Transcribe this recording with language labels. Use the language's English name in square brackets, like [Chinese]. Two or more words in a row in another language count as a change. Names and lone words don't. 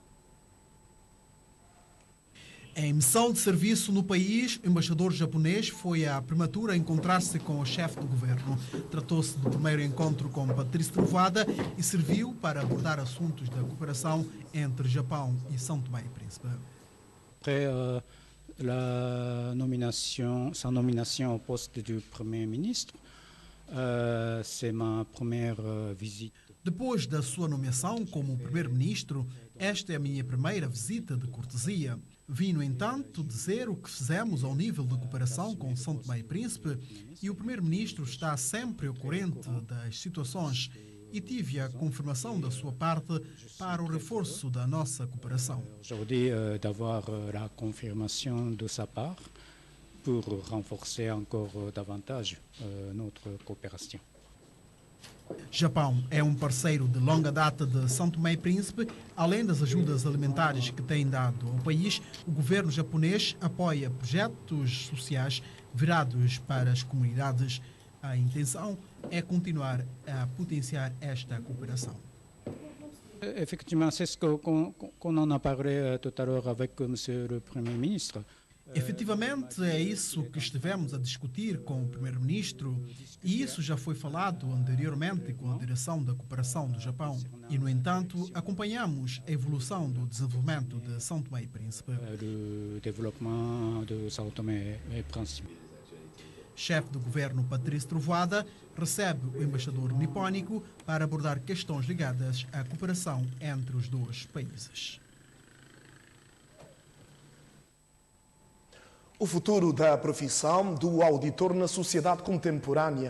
[Portuguese] Em missão de serviço no país, o embaixador japonês foi à prematura encontrar-se com o chefe do governo. Tratou-se do primeiro encontro com Patrice Trovoada e serviu para abordar assuntos da cooperação entre Japão e São Tomé e Príncipe. [French] Après sa nomination au poste de Premier ministre, c'est ma première visite. [Portuguese] Depois da sua nomeação como primeiro-ministro, esta é a minha primeira visita de cortesia. Vim, no entanto, dizer o que fizemos ao nível de cooperação com São Tomé e Príncipe e o primeiro-ministro está sempre ao corrente das situações e tive a confirmação da sua parte para o reforço da nossa cooperação. [French] Aujourd'hui, d'avoir la confirmation de sa part pour renforcer encore davantage notre coopération. [Portuguese] Japão é um parceiro de longa data de São Tomé e Príncipe. Além das ajudas alimentares que tem dado ao país, o governo japonês apoia projetos sociais virados para as comunidades. A intenção é continuar a potenciar esta cooperação. [French] Effectivement, c'est ce qu'on en a parlé tout à l'heure avec monsieur le Premier ministre. [Portuguese] Efetivamente, é isso que estivemos a discutir com o primeiro-ministro e isso já foi falado anteriormente com a direção da cooperação do Japão. E, no entanto, acompanhamos a evolução do desenvolvimento de São Tomé e Príncipe. [French] Le développement de São Tomé et Príncipe. [Portuguese] Chefe do governo Patrice Trovoada recebe o embaixador nipónico para abordar questões ligadas à cooperação entre os dois países. O futuro da profissão do auditor na sociedade contemporânea.